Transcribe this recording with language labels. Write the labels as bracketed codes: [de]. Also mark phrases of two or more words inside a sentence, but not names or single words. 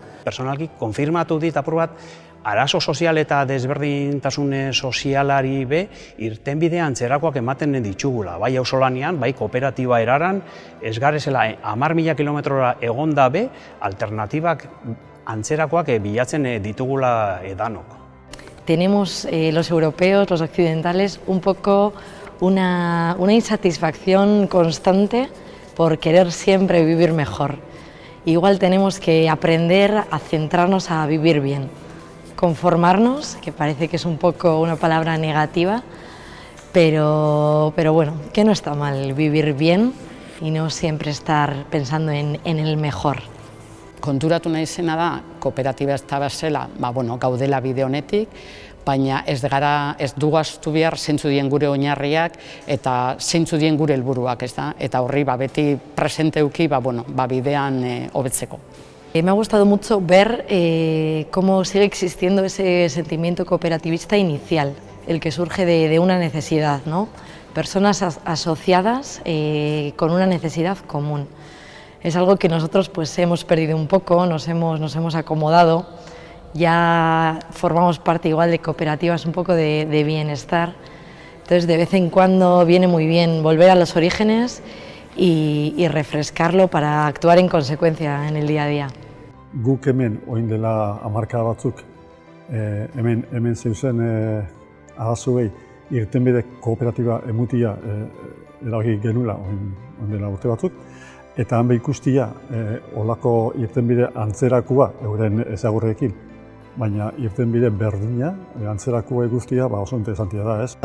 [eu] Personalki, konfirmatu dit apur bat, arazo sozial eta desberdintasun sozialari irtenbide antzerakoak ematen ditugula. Bai auzolanean, bai kooperatiba eraran, ez garezela 10.000 kilometrora egonda alternatibak antzerakoak bilatzen ditugula edanok. [es] Tenemos los europeos, los occidentales, un poco una insatisfacción constante por querer siempre vivir mejor. Igual tenemos que aprender a centrarnos a vivir bien. Conformarnos, que parece que es un poco una palabra negativa, pero bueno, que no está mal vivir bien y no siempre estar pensando en el mejor. [eu] Konturatu nahi zena da, kooperatiba ez da bezala, gaudela bide honetik, baina ez dugu ahaztu behar zeintzu dien gure oinarriak eta zeintzu dien gure helburuak, eta horri beti presente eduki bidean hobetzeko. [es] Me ha gustado mucho ver cómo sigue existiendo ese sentimiento cooperativista inicial, el que surge de una necesidad, ¿no? Personas asociadas con una necesidad común. Es algo que nosotros hemos perdido un poco, nos hemos acomodado, ya formamos parte igual de cooperativas un poco de bienestar, entonces de vez en cuando viene muy bien volver a los orígenes y refrescarlo para actuar en consecuencia en el día a día. [eu] Guk hemen, orain dela hamarkada batzuk, hemen zeuzen arazoei irtenbide kooperatiba emutia erabaki genula orain dela urte batzuk, eta han ikustia olako irtenbide antzerakoa euren ezagurrekin baina irtenbide berdina, antzerako guztia oso interesantia da, ez?